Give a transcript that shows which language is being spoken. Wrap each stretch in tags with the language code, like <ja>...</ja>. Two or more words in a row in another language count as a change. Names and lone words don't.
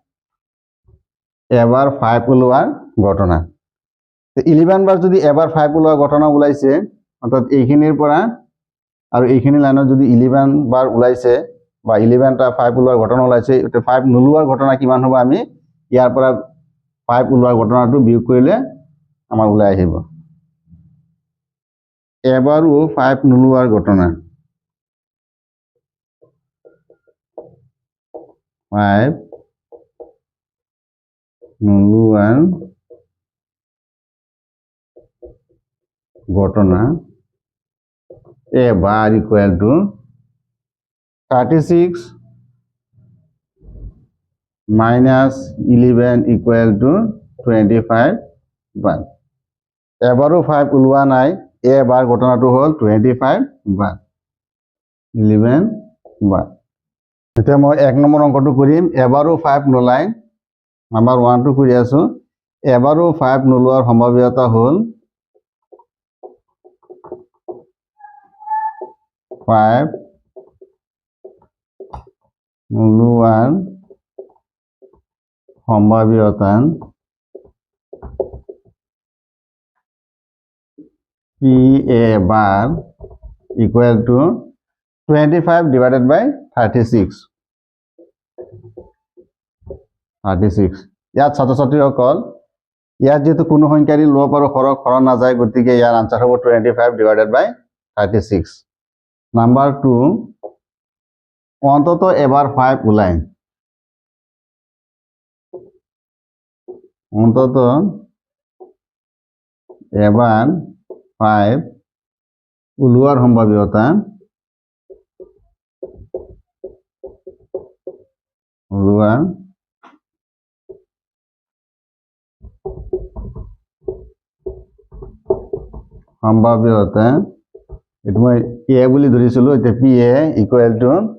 <as>এবাৰ 5 ওলোৱাৰ ঘটনা 11 বাৰ যদি এবাৰ 5 ওলোৱাৰ ঘটনা ওলাইছে অৰ্থাৎ এইখিনিৰ পৰা আৰু এইখিনি লাইনত যদি 11 বাৰ ওলাইছে বা 11টা 5 ওলোৱাৰ ঘটনা ওলাইছে এটা 5 নোলোৱাৰ ঘটনা কিমান হ'ব আমি ইয়াৰ পৰা 5 ওলোৱাৰ ঘটনাটো বিয়োগ কৰিলে আমাৰ ওলাই আহিব এবাৰো 5 নোলোৱাৰ ঘটনা 5 নোলোৱাৰ ঘটনা এবাৰ</as> <en>equal to 36 minus 11 equal to 25</en> <as>বার এবারও 5 ওলোৱা নাই এবাৰ ঘটনাটো হল 25 বার 11 বার এতিয়া মই 1 নম্বৰ অংকটো কৰিম এবারও 5 নোলাই নাম্বার 1 টো কৰি আছো এবারও 5 নোলোৱাৰ সম্ভাৱ্যতা হল</as> <en>5 নোলোৱাৰ সম্ভাৱ্যতা PA bar equal to 25 divided by 36</en> <as>ইয়াত ছাত্ৰ-ছাত্ৰীসকল ইয়াত যেহেতু কোনো সংখ্যাৰে লব আৰু হৰণ নাযায় গতিকে ইয়াৰ আনসাৰ হ'ব</as> <en>25 divided by 36</en> <as>নাম্বার 2 অন্তত এবাৰ 5 ওলাই অন্তত এবাৰ 5 ওলোৱাৰ সম্ভাৱ্যতা এইটো মই এ বুলি ধৰিছিলো এতিয়া PA</as> <en>equal to</en>